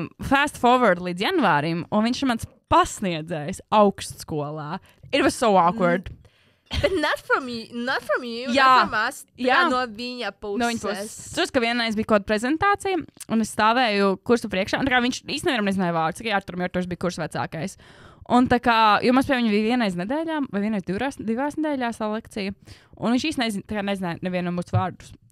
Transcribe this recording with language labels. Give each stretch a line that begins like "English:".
Latvian: Fast forward līdz janvārim, un viņš ir mans pasniedzējs augstskolā.
English: It was so awkward. But not from you, not from us.
Latvian: Jā. No viņa puses. No viņa puses. Tur, ka vienreiz bija kaut kāda prezentācija, un es stāvēju kursu priekšā, un tā kā viņš īstenībā nezināja vārdu, cik Arturam bija kurs vecākais. Un tā kā, jo mums pie viņa bija vienreiz nedēļā, vai vienreiz divās nedēļās tā lekcija, un viņš īstenībā nezināja nevienu no mūsu vārdus.